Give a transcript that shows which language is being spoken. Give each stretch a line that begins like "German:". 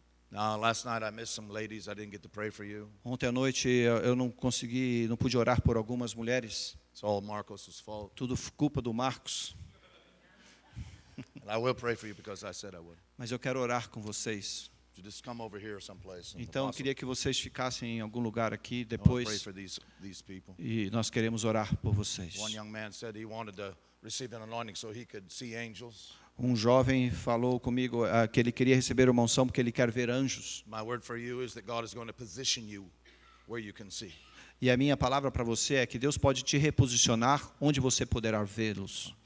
English: Now, last night I missed some ladies. I didn't get to pray for you.
Portuguese: Ontem à noite eu não pude orar por algumas mulheres.
English: It's all Marcos' fault.
Portuguese: Tudo culpa do Marcos.
English: And I will pray for you because I said I would.
Portuguese: Mas eu quero orar com vocês.
English: You just come over here someplace. and
Portuguese: Então eu
English: Apostle,
Portuguese: queria que vocês ficassem em algum lugar aqui
English: I wanna pray
Portuguese: depois.
English: for these people.
Portuguese: E nós queremos orar por vocês.
English: One young man said he wanted to receive an anointing so he could see angels.
Portuguese: Um jovem falou comigo que ele queria receber uma unção porque ele quer ver anjos.
English: My word for you is that God is going to position you where you can see.
Portuguese: E a minha palavra para você é que Deus pode te reposicionar onde você poderá vê-los.